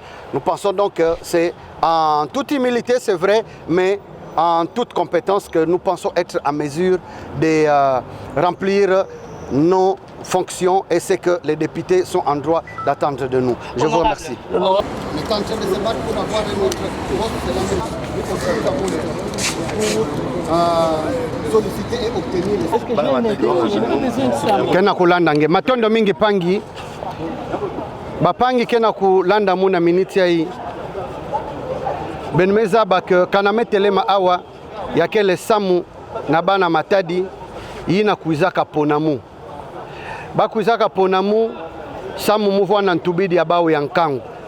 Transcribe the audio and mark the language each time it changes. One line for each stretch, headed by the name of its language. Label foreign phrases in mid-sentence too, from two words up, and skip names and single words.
French: Nous pensons donc que c'est en toute humilité, c'est vrai, mais en toute compétence que nous pensons être en mesure de remplir nos fonctions et c'est que les députés sont en droit d'attendre de nous. Je vous remercie. On est en train de se battre pour avoir notre poste pour solliciter et obtenir.
Kongo: Kena kulanda nge matondo mingi pangi bapangi kena kulanda muna miniti ai benmeza bak kanametelema awa yakele samu na bana matadi yina kuizaka ponamu bakuizaka ponamu samu muvwana ntubidi ya bawo ya nkangu